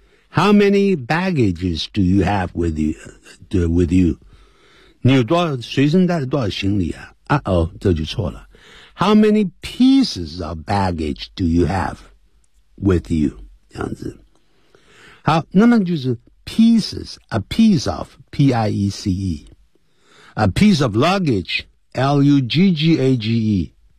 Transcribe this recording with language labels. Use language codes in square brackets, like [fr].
[en] How many baggages do you have with you? [zh] 你有多少随身带的多少行李啊？这就错了。 [en] How many pieces of baggage do you have with you? [zh] 这样子。好，那么就是 pieces， [en] a piece of， [zh] P-I-E-C-E， [en] a piece of luggage， [zh] L-U-G-G-A-G-E。